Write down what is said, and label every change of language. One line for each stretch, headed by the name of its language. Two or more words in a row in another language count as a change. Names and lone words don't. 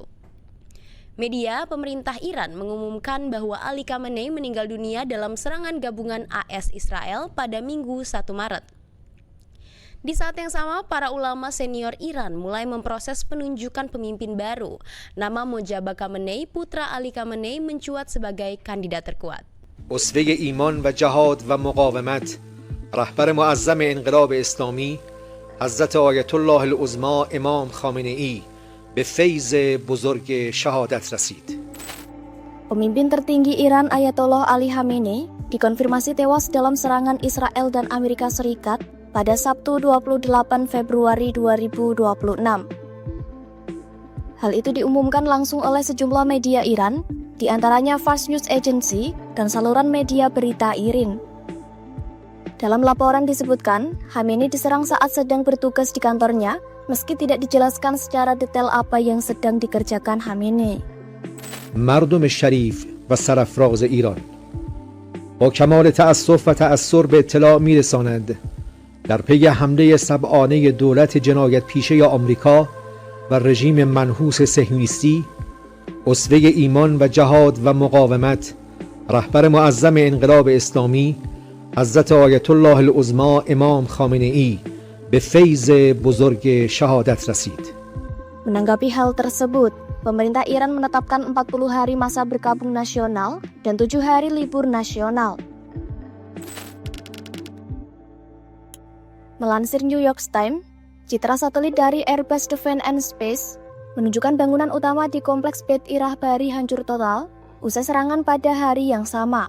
Indonesian: Media pemerintah Iran mengumumkan bahwa Ali Khamenei meninggal dunia dalam serangan gabungan AS Israel pada Minggu 1 Maret. Di saat yang sama, para ulama senior Iran mulai memproses penunjukan pemimpin baru. Nama Mojtaba Khamenei, putra Ali Khamenei, mencuat sebagai kandidat terkuat.
Persian: اسوه ایمان و جهاد و مقاومت رهبر معظم انقلاب اسلامی حضرت آیت الله العظما امام خامنه ای به فیض بزرگ شهادت رسید.
Indonesian: Pemimpin tertinggi Iran Ayatollah Ali Khamenei dikonfirmasi tewas dalam serangan Israel dan Amerika Serikat pada Sabtu 28 Februari 2026. Hal itu diumumkan langsung oleh sejumlah media Iran, di antaranya Fars News Agency dan saluran media berita IRIN. Dalam laporan disebutkan, Khamenei diserang saat sedang bertugas di kantornya, meski tidak dijelaskan secara detail apa yang sedang dikerjakan Khamenei.
Persian: مردم شریف و سرافراز ایران با کمال تأسف و تأثر به اطلاع میرساند در پی حمله سبعانه دولت جنایت پیشه آمریکا و رژیم منحوس صهیونیستی اسوه ایمان و جهاد و مقاومت رهبر معظم انقلاب اسلامی حضرت آیت الله العظما امام خامنه ای به فیض بزرگ شهادت رسید.
Indonesian: Menanggapi hal tersebut, pemerintah Iran menetapkan 40 hari masa berkabung nasional dan 7 hari libur nasional. Melansir New York Times, citra satelit dari Airbus Defence and Space menunjukkan bangunan utama di kompleks Beit Irah Bahri hancur total usai serangan pada hari yang sama.